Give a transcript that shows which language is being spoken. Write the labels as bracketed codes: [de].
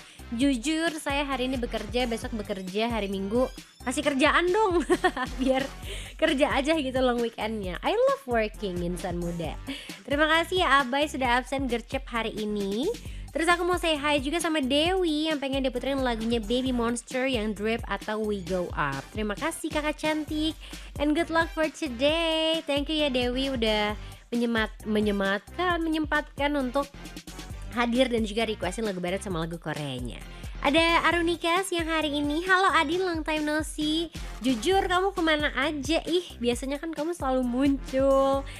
[id] Jujur saya hari ini bekerja, besok bekerja, hari Minggu kasih kerjaan dong. Biar kerja aja gitu long weekendnya. [en] I love working [id] Insan Muda. Terima kasih ya Abai sudah absen gercep hari ini. Terus aku mau say hi juga sama Dewi yang pengen diputerin lagunya Baby Monster yang Drip atau We Go Up. Terima kasih kakak cantik, [en] and good luck for today. [id] Thank you ya Dewi udah menyempatkan untuk hadir dan juga requestin lagu barat sama lagu Koreanya. Ada Arunikas yang hari ini, halo Adin, [en] long time no see. [id] Jujur kamu kemana aja? Biasanya kan kamu selalu muncul.